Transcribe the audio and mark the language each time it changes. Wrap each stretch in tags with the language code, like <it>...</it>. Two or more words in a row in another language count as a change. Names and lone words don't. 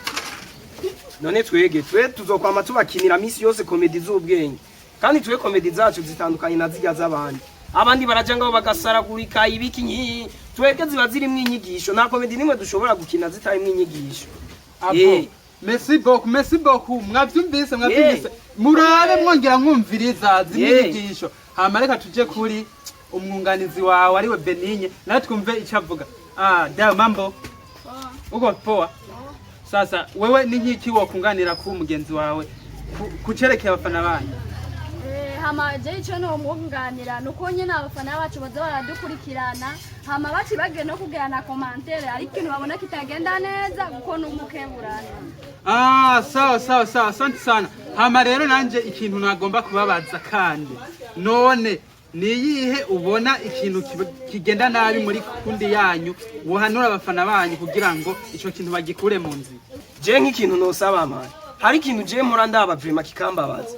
<rn>none twe tuzokwama tubakinira misi yose komedi z'ubwenge kandi twe komedi zacu zitandukanye na zirya z'abandi abandi baraja ngaho bagasaragurika ibiki nki twebwe ziba zirimwo inyigisho nta komedi nimwe dushobora gukina zitarimwo inyigisho</rn> <fr>merci beaucoup</fr> <rn>mwavyumvise murabe mwongera mwumviriza z'inyigisho hama reka tuje kuri umwunganizi wawe ariwe Benigne nawe twumve icyo avuga da</rn> <sw>mambo uko poa sasa wewe</sw> <rn>ni nk'iki wokunganira ku mugenzi wawe kucerekeye abafana banyu? Hama je ico no mwunganira nuko nyine abafana bacu baza baradukurikirana hama baci bagire no kugirana commentaire ariko ikintu babona kitagenda neza kuko n'umukeburana.</rn> <sw>Sawa asante sana.</sw> <rn>Hama rero nanje ikintu nagomba kubabaza kandi none niyihe ubona ikintu kigenda nabi muri kundi yanyu wohanura abafana banyu kugira ngo ico kintu bagikure mu nzi? Je nk'ikintu nosaba mama hari ikintu je mpora ndaba vrema kikambabaza.</rn>